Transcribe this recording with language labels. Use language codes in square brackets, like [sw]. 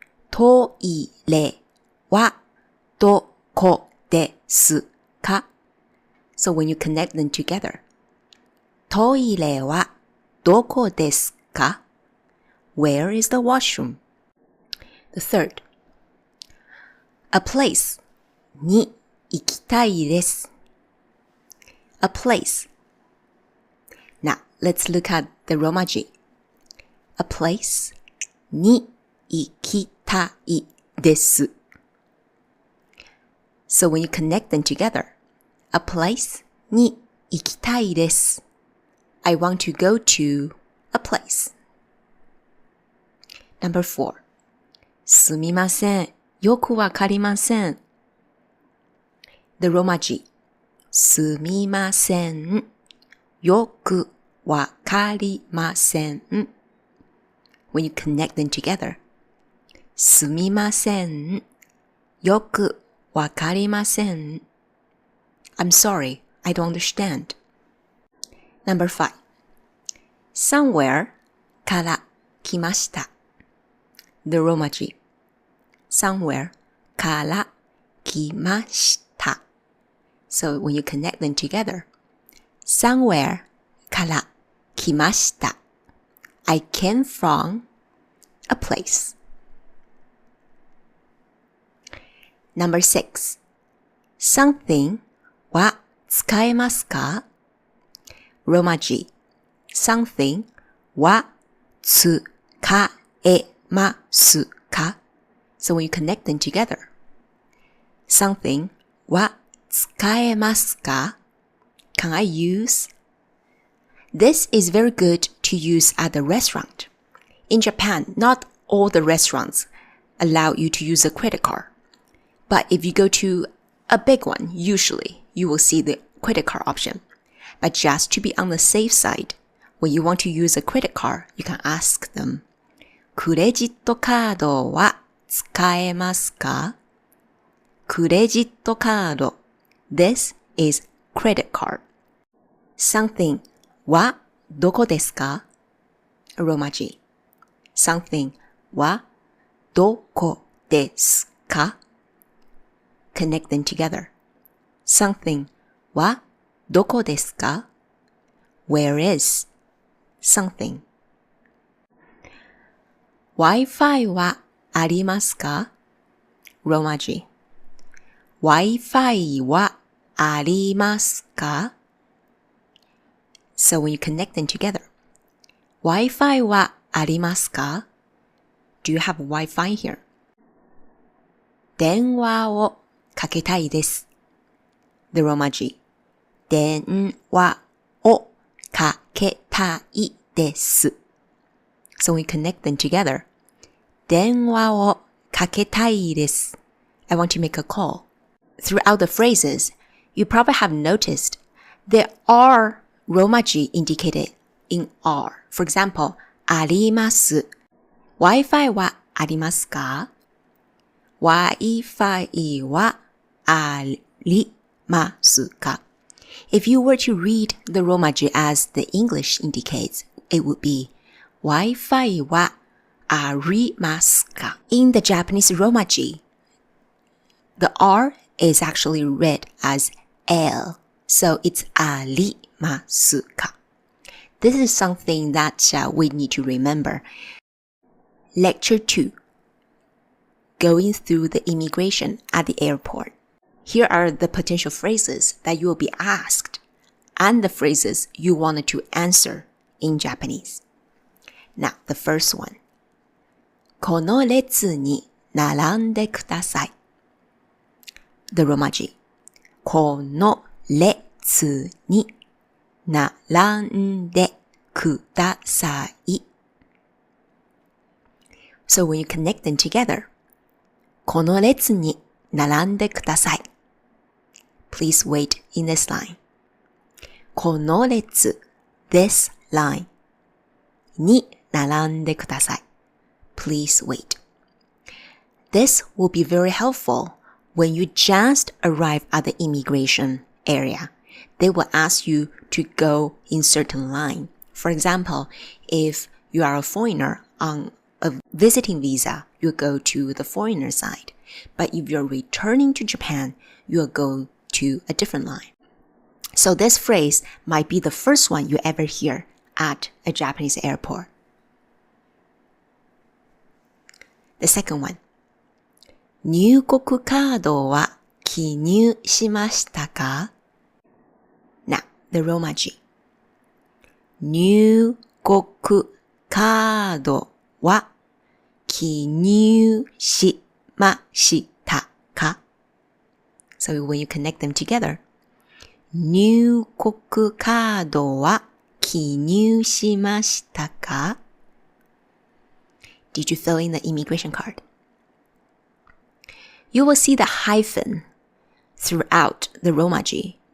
[ja] トイレはどこですか? [en] So when you connect them together, [ja] トイレはどこですか? [en] Where is the washroom? The third. A place [ja] に行きたいです。 [en] A place. Now, let's look at the Romaji. A place [ja] に行きたいです。 [en] So when you connect them together, a place [ja] に行きたいです。 [en] I want to go to a place. Number 4. [ja] すみません。よくわかりません。 [en] The Romaji. [ja] すみません。よくわかりません。 [en] When you connect them together. [ja] すみません。よくわかりません。 [en] I'm sorry, I don't understand. Number 5. Somewhere [ja] から来ました。 [en] The Romaji. Somewhere から来ました。 So when you connect them together, somewhere [ja] から来ました。 [en] I came from a place. Number 6. Something [ja] は使えますか? [en] Romaji. Something [ja] は使えますか? [en] So when you connect them together, something は [ja] 使えますか? [en] Can I use? This is very good to use at the restaurant. In Japan, not all the restaurants allow you to use a credit card. But if you go to a big one, usually you will see the credit card option. But just to be on the safe side, when you want to use a credit card, you can ask them, [ja] クレジットカードは使えますか? [en] クレジットカード This is credit card. [ja] Something はどこですか? [en] Roman G. Something [ja] はどこですか? [en] Connect them together. Something [ja] はどこですか? [en] Where is something? [ja] Wi-Fi はありますか? [en] Roman G. [ja] Wi-Fi はありますか? [en] So when you connect them together, [ja] Wi-Fi はありますか? [en] Do you have Wi-Fi here? [ja] 電話をかけたいです. [en] The Roman G. [ja] 電話をかけたいです. [en] So when you connect them together, [ja] 電話をかけたいです. [en] I want to make a call. Throughout the phrases, you probably have noticed there are Roman G indicated in R. For example, [ja] あります. Wi-Fi はありますか?Wi-Fi はありますか? [en] If you were to read the Roman G as the English indicates, it would be [ja] Wi-Fi はありますか? [en] In the Japanese Roman G, the R is actually read as L, so it's [ja] ありますか? [en] This is something that we need to remember. Lecture 2. Going through the immigration at the airport. Here are the potential phrases that you will be asked and the phrases you wanted to answer in Japanese. Now, the first one. [ja] この列に並んでください. [en] The Roman G. [ja] この列に並んでください. [en] So when you connect them together, [ja] この列に並んでください. [en] Please wait in this line. [ja] この列 [en] this line [ja] に並んでください. [en] Please wait. This will be very helpful when you just arrive at the immigration area. They will ask you to go in certain line. For example, if you are a foreigner on a visiting visa, you'll go to the foreigner side. But if you're returning to Japan, you'll go to a different line. So this phrase might be the first one you ever hear at a Japanese airport. The second one. [ja] 入国カードは記入しましたか? [en] Now, the Roman G. [ja] 入国カードは記入しましたか? [en] So when you connect them together, [ja] 入国カードは記入しましたか? [en] Did you fill in the immigration card? You will see the hyphen throughout the Roman G.